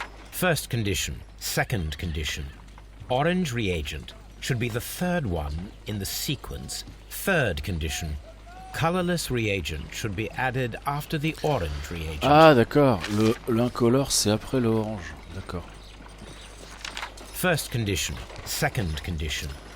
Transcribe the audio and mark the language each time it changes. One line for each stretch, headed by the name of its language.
English: First condition, second condition. Orange reagent should be the third one in the sequence. Third condition. Colorless reagent should be added after the orange reagent.
French: Ah d'accord, l'incolore c'est après l'orange. D'accord.
English: First condition, second condition.